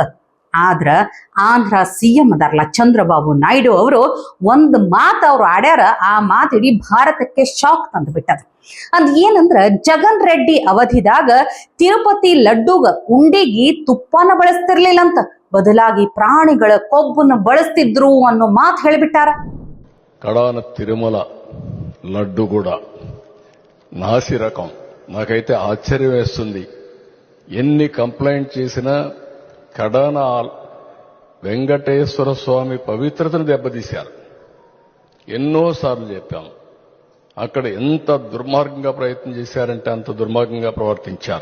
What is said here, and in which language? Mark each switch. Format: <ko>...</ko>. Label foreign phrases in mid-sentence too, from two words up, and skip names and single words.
<kn>ಆದ್ರ ಆಂಧ್ರ CM ಅದಾರಲ್ಲ ಚಂದ್ರಬಾಬು ನಾಯ್ಡು ಅವರು ಒಂದು ಮಾತು ಅವ್ರು ಆಡ್ಯಾರ, ಆ ಮಾತು ಇಡೀ ಭಾರತಕ್ಕೆ ಶಾಕ್ ತಂದು ಬಿಟ್ಟದ. ಅದ್ ಏನಂದ್ರ, ಜಗನ್ ರೆಡ್ಡಿ ಅವಧಿದಾಗ ತಿರುಪತಿ ಲಡ್ಡುಗ ಉಂಡಿಗಿ ತುಪ್ಪನ ಬಳಸ್ತಿರ್ಲಿಲ್ಲಂತ, ಬದಲಾಗಿ ಪ್ರಾಣಿಗಳ ಕೊಬ್ಬನ್ನು ಬಳಸ್ತಿದ್ರು ಅನ್ನೋ ಮಾತು ಹೇಳಿಬಿಟ್ಟಾರ.</kn> <te>కడాన తిరుమల లడ్డు కూడా నాసి రకం. నాకైతే ఆశ్చర్యం వేస్తుంది. ఎన్ని కంప్లైంట్ చేసినా కడాన వెంకటేశ్వర స్వామి పవిత్రతను దెబ్బతీశారు. ఎన్నోసార్లు చెప్పాము, అక్కడ ఎంత దుర్మార్గంగా ప్రయత్నం చేశారంటే అంత దుర్మార్గంగా ప్రవర్తించారు.</te>